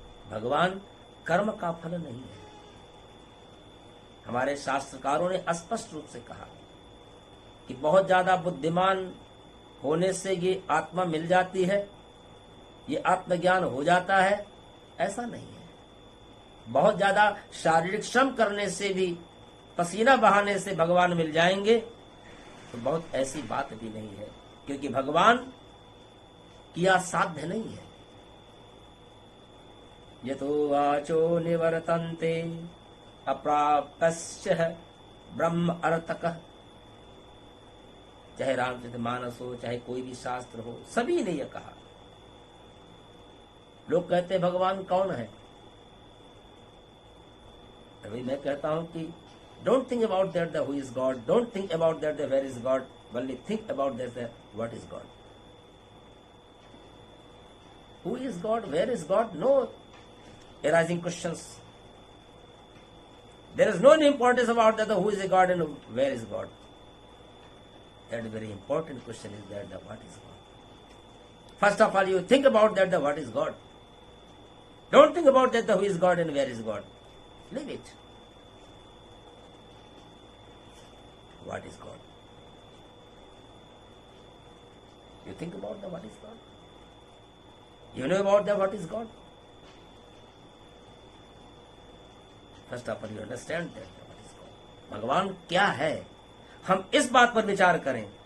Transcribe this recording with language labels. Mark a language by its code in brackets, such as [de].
[hi] भगवान कर्म का फल नहीं है। हमारे शास्त्रकारों ने स्पष्ट रूप से कहा कि बहुत ज्यादा बुद्धिमान होने से ये आत्मा मिल जाती है, ये आत्मज्ञान हो जाता है, ऐसा नहीं है। बहुत ज्यादा शारीरिक श्रम करने से भी, पसीना बहाने से भगवान मिल जाएंगे, तो बहुत ऐसी बात भी नहीं है, क्योंकि भगवान किया साध्य नहीं है। [sa] यतो वाचो निवर्तन्ते अप्राप्तस्य ब्रह्म अर्थकः। [hi] चाहे रामचरितमानस हो, चाहे कोई भी शास्त्र हो, सभी ने यह कहा। लोग कहते हैं भगवान कौन है? अभी मैं कहता हूं कि [en] Don't think about that the who is God, don't think about that the where is God, only think about that the what is God. Who is God? Where is God? No arising questions. There is no importance about that who is a God and where is God. That very important question is that the what is God. First of all, you think about that the what is God. Don't think about that the who is God and where is God. Leave it. What is God? You think about the what is God. You know about the what is God? First of all, you understand that what is God. [hi] भगवान क्या है, हम इस बात पर विचार करें.